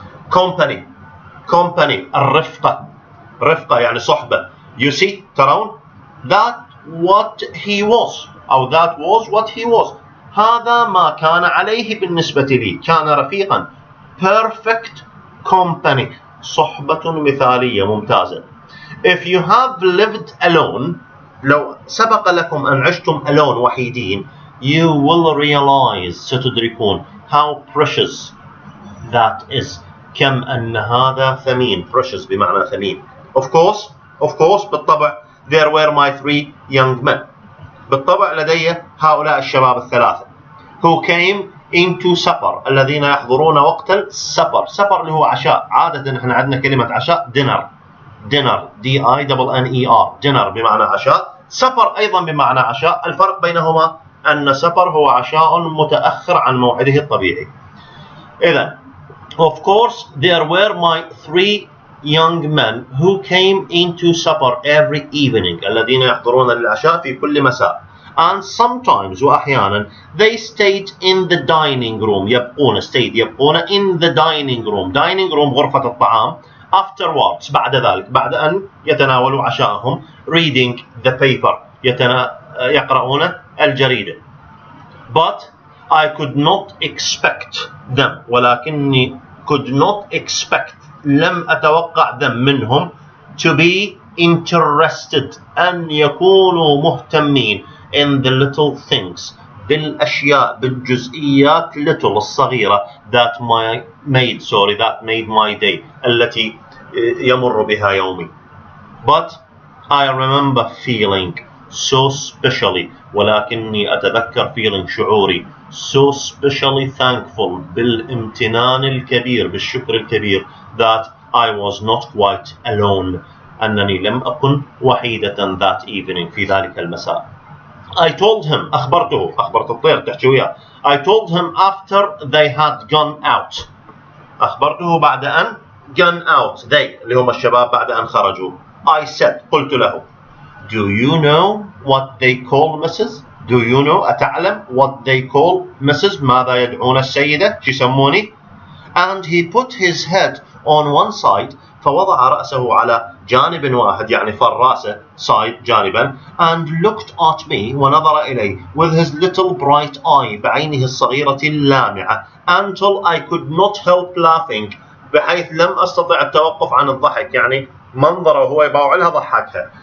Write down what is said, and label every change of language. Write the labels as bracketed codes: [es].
[ar] company الرفقة يعني صحبة. [en] you see [ar] ترون [en] that what he was أو that was what he was [ar] هذا ما كان عليه بالنسبة لي. كان رفيقا. [en] perfect company [ar] صحبة مثالية ممتازة. [en] if you have lived alone [ar] لو سبق لكم أن عشتم [en] alone [ar] وحيدين [en] you will realize [ar] ستدركون [en] how precious that is [ar] كم أن هذا ثمين. precious بمعنى ثمين. [en] of course [ar] بالطبع [en] there were my 3 young men [ar] بالطبع لدي هؤلاء الشباب الثلاثة [en] who came into supper [ar] الذين يحضرون وقت السبر. supper اللي هو عشاء. عادة احنا عندنا كلمة عشاء dinner dinner dinner بمعنى عشاء. supper أيضا بمعنى عشاء. الفرق بينهما أن supper هو عشاء متأخر عن موعده الطبيعي. إذا [en] of course there were my 3 young men who came into supper every evening [ar] الذين يحضرون للعشاء في كل مساء. [en] and sometimes [ar] وأحيانا [en] they stayed in the dining room [ar] يبقون [en] in the dining room [ar] غرفة الطعام. [en] afterwards [ar] بعد ذلك بعد أن يتناولوا عشاءهم [en] reading the paper [ar] يقرؤون الجريدة. [en] but I could not expect them [ar] ولكني [en] could not expect [ar] لم أتوقع [en] them [ar] منهم [en] to be interested [ar] أن يكونوا مهتمين [en] in the little things [ar] بالأشياء بالجزئيات [en] little [ar] الصغيرة [en] that made my day [ar] التي يمر بها يومي. [en] but I remember feeling so specially [ar] ولكني أتذكر [en] feeling [ar] شعوري [en] so specially thankful [ar] بالامتنان الكبير بالشكر الكبير [en] that I was not quite alone [ar] أنني لم أكن وحيدة [en] that evening [ar] في ذلك المساء. [en] I told him [ar] أخبرت الطير تحكي وياه. [en] I told him after they had gone out. [ar] أخبرته بعد أن [en] gone out they [ar] اللي هم الشباب بعد أن خرجوا. [en] I said [ar] قلت له [en] Do you know what they call Mrs. Do you know [ar] أتعلم [en] what they call Mrs. [ar] ماذا يدعون السيدة شو يسموني. [en] And he put his head on one side [ar] فوضع رأسه على جانب واحد يعني فراسه side جانبا [en] and looked at me [ar] ونظر إلي [en] with his little bright eye [ar] بعينه الصغيرة اللامعة [en] until I could not help laughing [ar] بحيث لم أستطع التوقف عن الضحك يعني منظره هو يباوع لها ضحكها.